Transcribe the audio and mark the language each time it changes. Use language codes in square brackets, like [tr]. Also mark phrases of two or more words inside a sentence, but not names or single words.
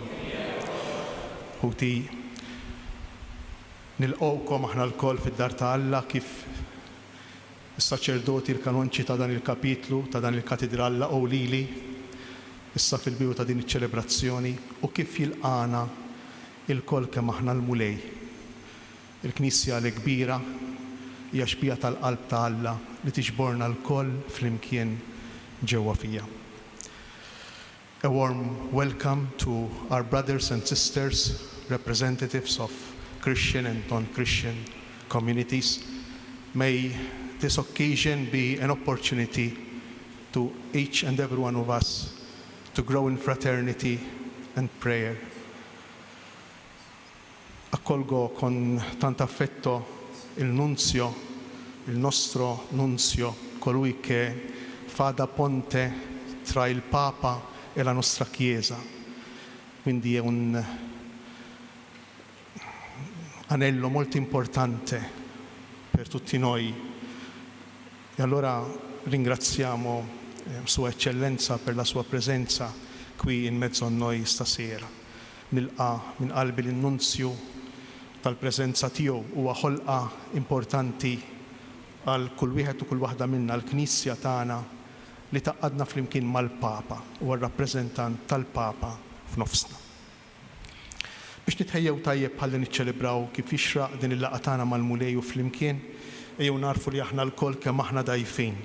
[mt] Ħuti nilqgħukom aħna l-koll fid-dar ta' Alla kif is-saċerdoti l-kanonċi ta' dan il-kapitlu ta' dan il-katedral laqgħu lili issa fil-bidu ta' din iċ-ċelebrazzjoni u kif jilqana il-koll kemm aħna l-mulej. Il-Knisja l-kbira hija xbija tal-qalb ta' Alla li tiġborna l-koll flimkien ġewwa fija. [en] A warm welcome to our brothers and sisters, representatives of Christian and non-Christian communities. May this occasion be an opportunity to each and every one of us to grow in fraternity and prayer. [it] Accolgo con tanto affetto il nostro nunzio, colui che fa da ponte tra il Papa e la nostra Chiesa. Quindi è un anello molto importante per tutti noi. E allora ringraziamo Sua Eccellenza per la sua presenza qui in mezzo a noi stasera. [mt] Nilqa min qalbi l-nunzju tal-preżenza tiegħu huwa ħolqa importanti għal kull wieħed u kull waħda minna l-Knisja tagħna li taqadna flimkien mal-Papa u r-rappreżentant tal-Papa f'nofsna. Biex nitħejjew tajjeb ħalli niċċelebraw kif jixraq din il-laqgħa tagħna mal-mulej u flimkien, ejjew narfu li aħna l-koll kemm aħna dgħajfin.